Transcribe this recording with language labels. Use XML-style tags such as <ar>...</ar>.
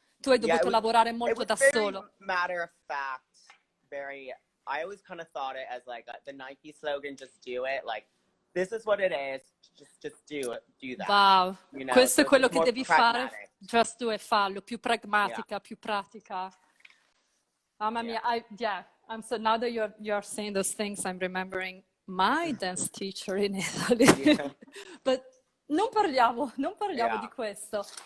<it>Tu hai dovuto lavorare molto da solo.</it> <en>Matter of fact, I always kind of thought it as like the Nike slogan, just do it, like this is what it is, just do that. Wow, you know?</en> <it>Questo è quello che devi</it> <en>pragmatic.</en> <it>fare,</it> <en>just do</en> <it>e fallo, più pragmatica, più pratica. Mamma mia,</it> <en>I'm so, now that you're saying those things, I'm remembering my dance teacher in Italy.</en> <it>But non parliamo di questo.</it>